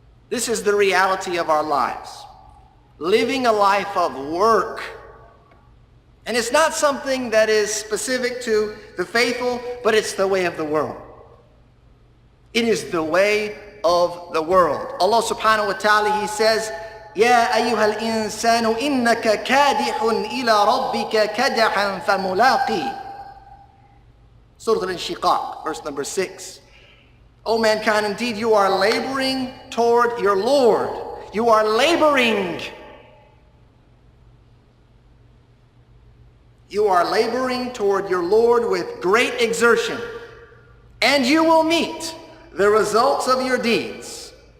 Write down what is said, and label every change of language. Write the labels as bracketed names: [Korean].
[English] This is the reality of our lives. Living a life of work. And it's not something that is specific to the faithful, but it's the way of the world. It is the way of the world. [Arabic] Allah subhanahu wa ta'ala, [English] He says, [Arabic] يا أيها الإنسان إنك كادح إلى ربك كدحا فملاقيه. [English] Surah Al-Inshiqaq, verse number 6. O mankind, indeed you are laboring toward your Lord. You are laboring. You are laboring toward your Lord with great exertion, and you will meet the results of your deeds.